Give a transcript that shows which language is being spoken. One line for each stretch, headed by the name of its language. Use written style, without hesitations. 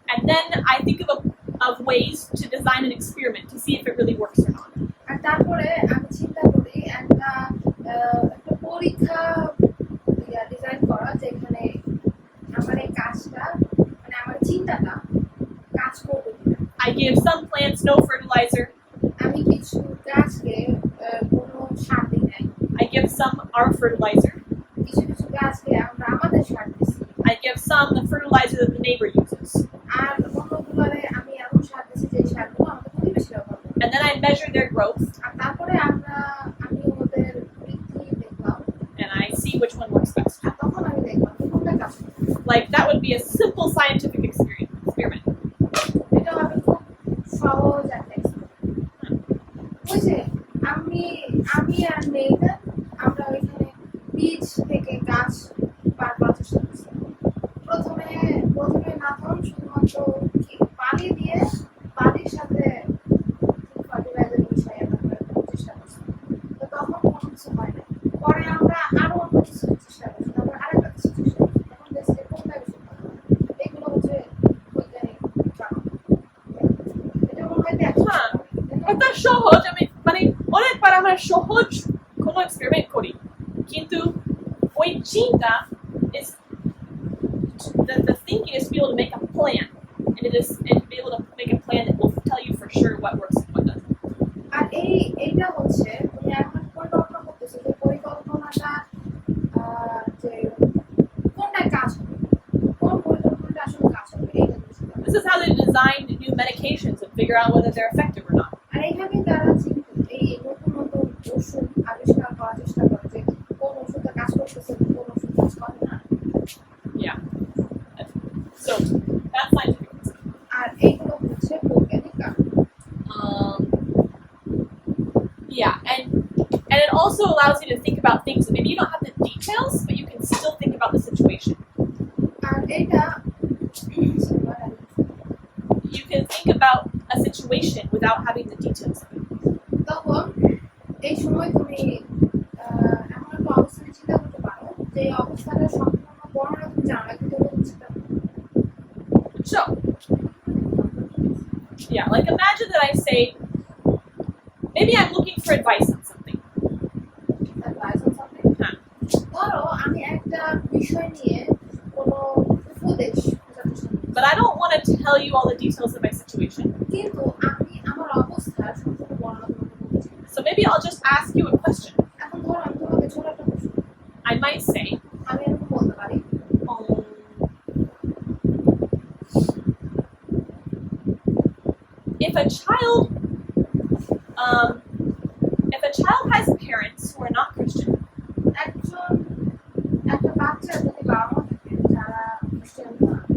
English: And then I think of ways to design an experiment to see if it really works or not.
Bangla: আর তারপরে আমি চিন্তা করি একটা পরীক্ষা ডিজাইন করা যেখানে আমার এই কাজটা মানে আমার চিন্তাটা কাজ করবে কিনা।
English: I give some plants no fertilizer.
Bangla: আমি কিছু গাছকে কোনো সার দিই নাই,
English: I give some our fertilizer.
Bangla: কিছু কিছু গাছকে আমরা আমাদের সার দিচ্ছি,
English: I give some the fertilizer that the neighbor uses.
Bangla: আর অন্যগুলোরে আমি এমন সার দিচ্ছি যে সারগুলো আমাদের পরিবেশে ব্যবহার করবো।
English: And then I measure their growth
Bangla: আর তারপরে আমি ওদের বৃদ্ধি দেখলাম,
English: and I see which one works best.
Bangla: আর তখন আমি দেখলাম যে কোনটা কাজ করবে।
English: Like that would be a simple scientific experiment.
Bangla: এটা আমি খুব সহজ একটা experiment। ওই যে আমি আর মেয়েটা আমরা ওইখানে বীজ থেকে গাছ বার করার চেষ্টা করছি। প্রথমে নাথন শুধুমাত্র পানি দিয়ে পানির সাথে ফার্টিলাইজার মিশিয়ে তারপরে চেষ্টা করছি, তো তখন কোনো কিছু হয় না। পরে আমরা আরো অন্য কিছু চেষ্টা করছি, তারপর আরেকটা কিছু চেষ্টা করছি, তখন দেখছি যে কোনটা বেশি ভালো হয়। এগুলো হচ্ছে বৈজ্ঞানিক কারণ। এটা মনে হয় দেখো হ্যাঁ, এটা সহজ আমি মানে অনেকবার আমরা সহজ কোনো এক্সপেরিমেন্ট করি কিন্তু ওই চিন্তা
English: is the thinking is to be able to make a plan and to be able to make a plan that will tell you for sure what works and what doesn't.
Bangla: আর এইটা হচ্ছে তুমি এখন পরিকল্পনা করতেছো যে পরিকল্পনাটা যে কোনটা কাজ হবে, কোন পরিকল্পনাটা আসলে কাজ হবে এইটা বুঝতে হবে।
English: This is how they design new medications and figure out whether they're effective or not.
Bangla: আর এইভাবে তারা এই নতুন নতুন ওষুধ আবিষ্কার করার চেষ্টা করে যে কোন ওষুধটা কাজ করতেছে কোন ওষুধ কাজ করে না।
English: Yeah. So that's scientific reason.
Bangla: আর এইগুলো হচ্ছে বৈজ্ঞানিক কারণ।
English: Yeah, and it also allows you to think about things that maybe you don't have the details, but you can still think about the situation.
Bangla: আর এটা
English: You can think about a situation without having the details of it.
Bangla: তখন এই সময় তুমি এমন একটা অবস্থানে চিন্তা করতে পারো যে এই অবস্থাটা সম্পূর্ণ বর্ণনা তুমি জানো না কিন্তু চিন্তা করো।
English: So, yeah, like imagine that I say, maybe I'm looking for advice on something. Advice on something? Huh.
Bangla: ধরো আমি একটা বিষয় নিয়ে কোনো উপদেশ খোঁজার চেষ্টা করছি,
English: But I don't want to tell you all the details of my situation.
Bangla: কিন্তু আমি আমার অবস্থার সম্পূর্ণ বর্ণনা তোমাকে বলতে চাই।
English: So maybe I'll just ask you a question.
Bangla: এখন ধরো আমি তোমাকে ছোট একটা প্রশ্ন,
English: I might say,
Bangla: আমি এরকম বলতে পারি
English: if a child has parents who are not Christian,
Bangla: একটা বাচ্চার যদি বাবা মা থাকে যারা খ্রিস্টান না